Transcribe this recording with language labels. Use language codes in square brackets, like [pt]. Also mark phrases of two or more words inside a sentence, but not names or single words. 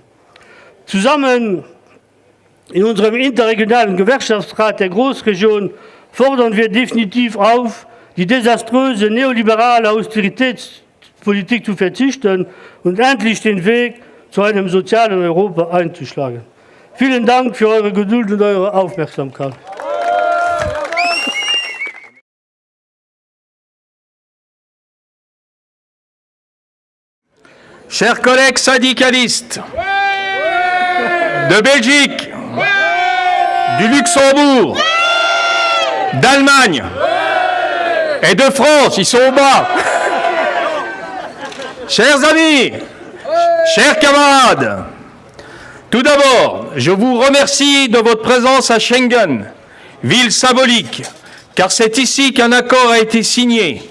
[de] Zusammen in unserem interregionalen Gewerkschaftsrat der Großregion fordern wir definitiv auf, die desaströse neoliberale Austeritätspolitik zu verzichten und endlich den Weg zu einem sozialen Europa einzuschlagen. Vielen Dank für eure Geduld und eure Aufmerksamkeit. [fr] Chers collègues syndicalistes de Belgique, du Luxembourg, d'Allemagne et de France, ils sont au bas. Chers amis, chers camarades, tout d'abord, je vous remercie de votre présence à Schengen, ville symbolique, car c'est ici qu'un accord a été signé.